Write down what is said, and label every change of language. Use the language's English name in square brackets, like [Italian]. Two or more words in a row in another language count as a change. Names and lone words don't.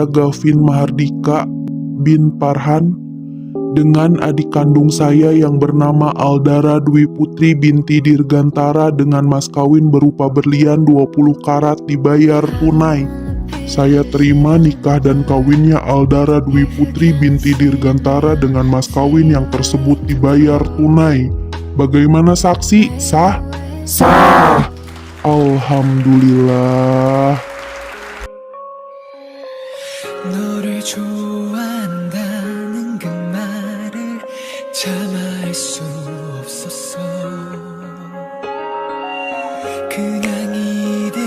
[Indonesian] Gavin Mahardika bin Parhan dengan adik kandung saya yang bernama Aldara Dwi Putri binti Dirgantara dengan mas kawin berupa berlian 20 karat dibayar tunai. Saya terima nikah dan kawinnya Aldara Dwi Putri binti Dirgantara dengan mas kawin yang tersebut dibayar tunai. Bagaimana saksi? Sah? Sah! Alhamdulillah. [Korean] 너를 좋아한다는 그 말을 참아할 수 없었어. 그냥